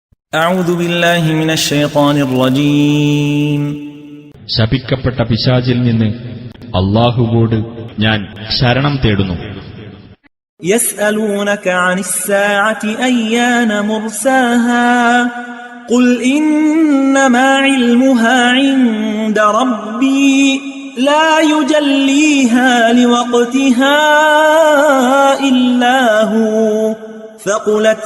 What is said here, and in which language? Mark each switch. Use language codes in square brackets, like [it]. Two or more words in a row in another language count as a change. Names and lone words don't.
[ar] أعوذ بالله من الشيطان الرجيم [ml] ശപിക്കപ്പെട്ട പിശാചിൽ നിന്ന് അല്ലാഹുവോട് ഞാൻ ശരണം തേടുന്നു. [ar] يسألونك عن الساعة أيان مرساها قل إنما علمها عند ربي لا يجليها لوقتها إلا هو ثقلت